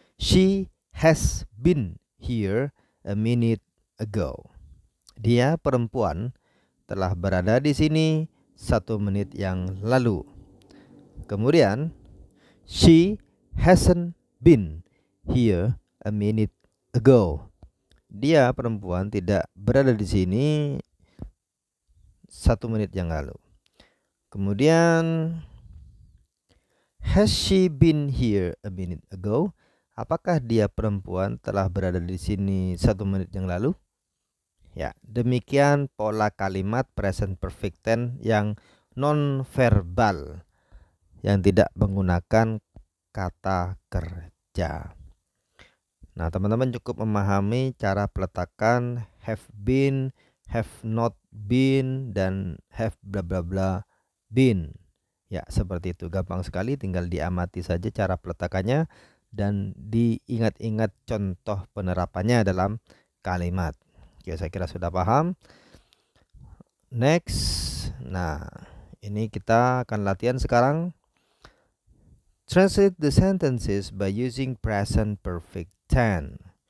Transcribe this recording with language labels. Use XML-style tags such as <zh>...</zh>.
<en>She has been here a minute ago.</en> <id>Dia, perempuan, telah berada di sini 1 menit yang lalu.</id> <en>Kemudian, she hasn't been here a minute ago.</en> <id>Dia, perempuan, tidak berada di sini 1 menit yang lalu.</id> <en>Kemudian, has she been here a minute ago?</en> <id>Apakah dia, perempuan, telah berada di sini 1 menit yang lalu? Ya, demikian pola kalimat present perfect tense yang non verbal, yang tidak menggunakan kata kerja. Nah, teman-teman cukup memahami cara peletakan have been, have not been, dan have bla bla bla been. Ya, seperti itu, gampang sekali, tinggal diamati saja cara peletakannya dan diingat-ingat contoh penerapannya dalam kalimat. Oke, saya kira sudah paham. Next. Nah, ini kita akan latihan sekarang.</id> <en>Translate the sentences by using present perfect tense.</en>